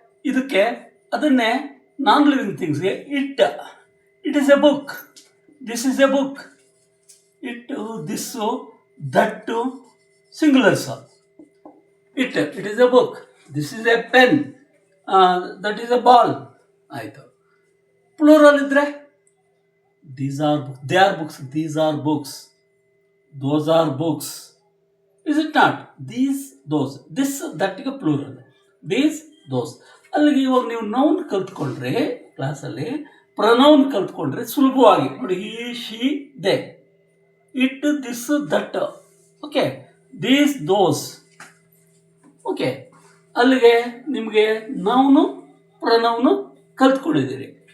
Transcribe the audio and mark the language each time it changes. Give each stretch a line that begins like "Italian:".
Kannada: ಇದಕ್ಕೆ ಅದನ್ನೇ
English: Non living ಥಿಂಗ್ಸ್ಗೆ it is a book, this is a book. It, this, that singulars. It is a book, this is a pen, that is a ball.
Kannada: ಆಯಿತು. Plural ಇದ್ದರೆ
English: these are books, they are books, these are books, those are books. Is it not? These, those, this, that ಗೆ plural, these, those.
Kannada: ಅಲ್ಲಿಗೆ ಇವಾಗ ನೀವು noun ಕಲ್ತ್ಕೊಂಡ್ರೆ ಕ್ಲಾಸಲ್ಲಿ, pronoun ಕಲ್ತ್ಕೊಂಡ್ರೆ ಸುಲಭವಾಗಿ ನೋಡಿ.
English: He she they, it this that, okay, these those.
Kannada: Okay, ಅಲ್ಲಿಗೆ ನಿಮಗೆ noun ಪ್ರನೌನು ಕಲ್ತ್ಕೊಂಡಿದ್ದೀರಿ.